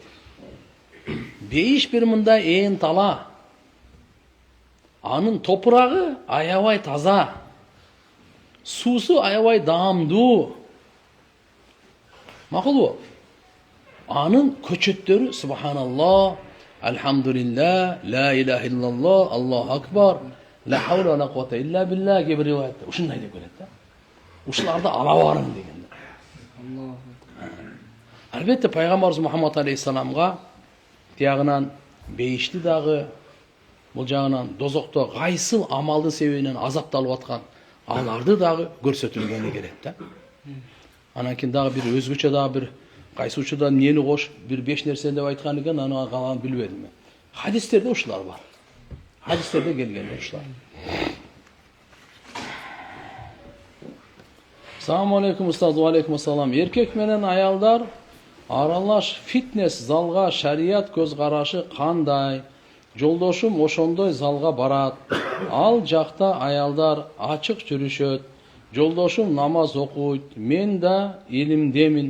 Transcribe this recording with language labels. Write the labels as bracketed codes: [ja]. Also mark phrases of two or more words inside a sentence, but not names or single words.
[ky] Бейиш бир мындай ээн тала. Анын топурагы аябай таза. Суусу аябай даамдуу. Макулбу? Анын көчөттөрү [ar] سبحان الله، الحمد لله، لا إله إلا الله، الله أكبر، لا حول ولا قوة إلا بالله [ky] кээ бир риwayatта ушундай деп келет да. Ушуларды ала барың деген. Албетте пайгамбарыбыз Мухаммад алейхиссаламга тиягынан бейишти дагы, бул жагынан дозокто кайсыл амалдын себебинен азапталып аткан аларды дагы көрсөтүлгөнү керек да. Анан кийин дагы бир өзгөчө дагы бир кайсы учурда эмнени кош бир 5 нерсе деп айткан экен, аны калганын билбедим мен. Хадистерде ушулар бар. Хадистерде келген ушулар. [ar] السلام عليكم أستاذ، وعليكم السلام. [ky] Erkek менен аялдар аралаш фитнес залга шарият көз карашы кандай? Жолдошум ошондой залга барат. Ал жакта аялдар ачык жүрүшөт. Жолдошум намаз окуйт. Мен да илимдемин.